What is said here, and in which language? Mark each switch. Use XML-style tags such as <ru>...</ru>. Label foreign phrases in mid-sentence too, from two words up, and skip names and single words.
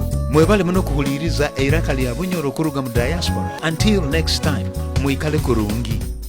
<nyo>mwebale muno kuhuliriza eiraka lya Bunyoro okuruga mu Diaspora.</nyo> <en>Until next time,</en> <nyo>mwikale kurungi.</nyo>